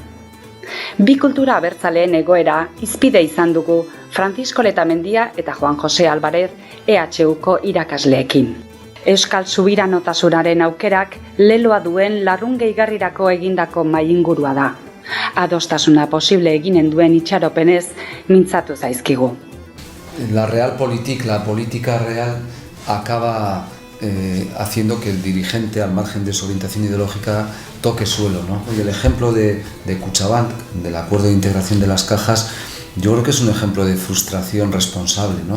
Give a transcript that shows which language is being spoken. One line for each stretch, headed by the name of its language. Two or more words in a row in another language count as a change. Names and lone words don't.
Basque: Bi kultura abertzaleen egoera hizpide izan dugu Francisco Letamendia eta Juan Jose Alvarez EHUko irakasleekin. Euskal subiranotasunaren aukerak leloa duen larrun gehigarrirako egindako mahaingurua da. Adostasuna posible eginen duen itxaropenez mintzatu zaizkigu.
Spanish: La realpolitik, la política real, acaba haciendo que el dirigente, al margen de su orientación ideológica, toque suelo, ¿no? Y el ejemplo de Kutxabank, del acuerdo de integración de las cajas, yo creo que es un ejemplo de frustración responsable, ¿no?